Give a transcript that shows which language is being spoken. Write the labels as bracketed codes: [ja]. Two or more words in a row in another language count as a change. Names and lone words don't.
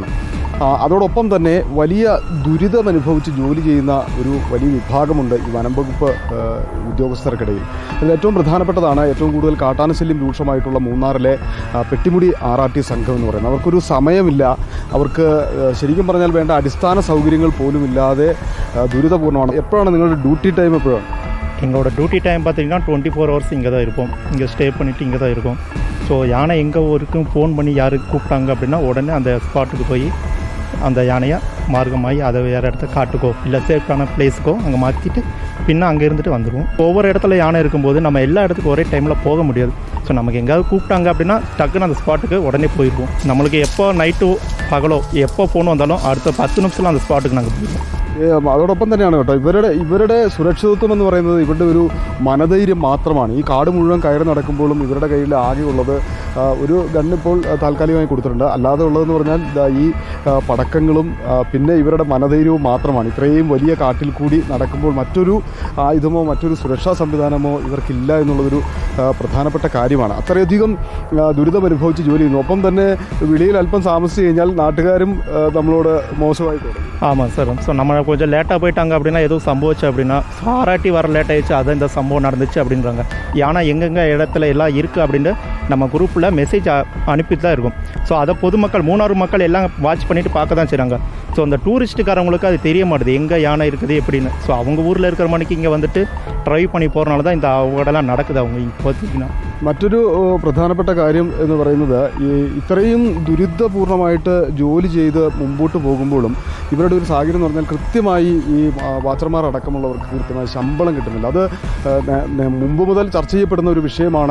[ml] അതോടൊപ്പം തന്നെ വലിയ ദുരിതമനുഭവിച്ച് ജോലി ചെയ്യുന്ന ഒരു വലിയ വിഭാഗമുണ്ട് ഈ വനം വകുപ്പ് ഉദ്യോഗസ്ഥർക്കിടയിൽ. അതിൽ ഏറ്റവും പ്രധാനപ്പെട്ടതാണ് ഏറ്റവും കൂടുതൽ കാട്ടാനശല്യം രൂക്ഷമായിട്ടുള്ള മൂന്നാറിലെ പെട്ടിമുടി RRT സംഘം എന്ന് പറയുന്നത്. അവർക്കൊരു സമയമില്ല. അവർക്ക് ശരിക്കും പറഞ്ഞാൽ വേണ്ട അടിസ്ഥാന സൗകര്യങ്ങൾ പോലും ഇല്ലാതെ ദുരിതപൂർണ്ണമാണ്. എപ്പോഴാണ് നിങ്ങളുടെ [en] duty time? [ml] എപ്പോഴാണ്? [ta] எங்களோட [en] duty time [ta] பார்த்தீங்கன்னா 24 ஹவர்ஸ் இங்கே தான் இருப்போம். இங்கே ஸ்டே பண்ணிவிட்டு இங்கே தான் இருக்கோம். ஸோ யானை எங்கே வரைக்கும் ஃபோன் பண்ணி யாருக்கு கூப்பிட்டாங்க அப்படின்னா உடனே அந்த ஸ்பாட்டுக்கு போய் அந்த யானையை மார்க்கமாகி அதை வேறு இடத்த காட்டுக்கோ இல்லை சேஃப்டான பிளேஸுக்கோ அங்கே மாற்றிட்டு பின்ன அங்கே இருந்துட்டு வந்துடுவோம். ஒவ்வொரு இடத்துல யானை இருக்கும்போது நம்ம எல்லா இடத்துக்கும் ஒரே டைமில் போக முடியாது. ஸோ நமக்கு எங்கேயாவது கூப்பிட்டாங்க அப்படின்னா டக்குன்னு அந்த ஸ்பாட்டுக்கு உடனே போயிடுவோம். நம்மளுக்கு எப்போ நைட்டோ பகலோ எப்போ ஃபோன் வந்தாலும் அடுத்த 10 நிமிஷத்தில் அந்த ஸ்பாட்டுக்கு நாங்கள் போயிடுவோம். [ml] അതോടൊപ്പം തന്നെയാണ് കേട്ടോ ഇവരുടെ സുരക്ഷിതത്വം എന്ന് പറയുന്നത് ഇവരുടെ ഒരു മനധൈര്യം മാത്രമാണ്. ഈ കാട് മുഴുവൻ കയറി നടക്കുമ്പോഴും ഇവരുടെ കയ്യിൽ ആകെ ഉള്ളത് ഒരു ഗണ്ണിപ്പോൾ താൽക്കാലികമായി കൊടുത്തിട്ടുണ്ട്. അല്ലാതെ ഉള്ളതെന്ന് പറഞ്ഞാൽ ഈ പടക്കങ്ങളും പിന്നെ ഇവരുടെ മനധൈര്യവും മാത്രമാണ്. ഇത്രയും വലിയ കാട്ടിൽ കൂടി നടക്കുമ്പോൾ മറ്റൊരു ആയുധമോ മറ്റൊരു സുരക്ഷാ സംവിധാനമോ ഇവർക്കില്ല എന്നുള്ളതൊരു പ്രധാനപ്പെട്ട കാര്യമാണ്. അത്രയധികം ദുരിതമനുഭവിച്ച് ജോലി ചെയ്യുന്നു. ഒപ്പം തന്നെ വെളിയിൽ അല്പം താമസിച്ച് കഴിഞ്ഞാൽ നാട്ടുകാരും നമ്മളോട് മോശമായി തുടങ്ങി. [ta] ஆமாம் சார். ஸோ நம்ம கொஞ்சம் லேட்டாக போயிட்டாங்க அப்படின்னா எதுவும் சம்பவிச்சு அப்படின்னா RRT வர லேட் ஆகிடுச்சு, அதான் இந்த சம்பவம் நடந்துச்சு அப்படின்றாங்க. யானை எங்கெங்கே இடத்துல எல்லாம் இருக்குது அப்படின்னு நம்ம குரூப்பில் சேனலில் மெசேஜ் அனுப்பிட்டு தான் இருக்கும். ஸோ அதை பொதுமக்கள் மூணாறு மக்கள் எல்லாம் வாட்ச் பண்ணிவிட்டு பார்க்க தான் செய்கிறாங்க. ஸோ அந்த டூரிஸ்ட்டுக்காரவங்களுக்கு அது தெரிய மாட்டுது எங்கே யானை இருக்குது எப்படின்னு. ஸோ அவங்க ஊரில் இருக்கிற மணிக்கு இங்கே வந்துட்டு ட்ரைவ் பண்ணி போகிறனால தான் இந்த அவங்கடெல்லாம் നടക്കുന്നത്. அவங்க இப்போதைக்குன்னா [ml] മറ്റൊരു പ്രധാനപ്പെട്ട കാര്യം എന്ന് പറയുന്നത് ഇത്രയും ദുരിതപൂർണമായിട്ട് ജോലി ചെയ്ത് മുമ്പോട്ട് പോകുമ്പോഴും ഇവരുടെ ഒരു സാഹചര്യം എന്ന് പറഞ്ഞാൽ കൃത്യമായി ഈ വാച്ചർമാർ അടക്കമുള്ളവർക്ക് കൃത്യമായി ശമ്പളം കിട്ടുന്നില്ല. അത് മുമ്പ് മുതൽ ചർച്ച ചെയ്യപ്പെടുന്ന ഒരു വിഷയമാണ്.